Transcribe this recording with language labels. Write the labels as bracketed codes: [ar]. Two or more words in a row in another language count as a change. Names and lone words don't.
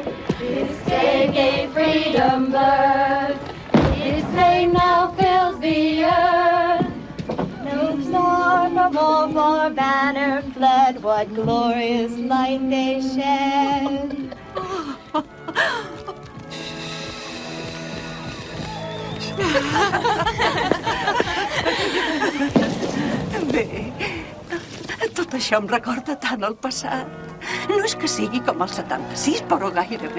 [en] This day gave freedom birth. This day now fills the earth. No star from off our banner fled. What glorious light they shed. [ca] Bé, tot això em recorda tant el passat. No és que sigui com el 76, però gairebé.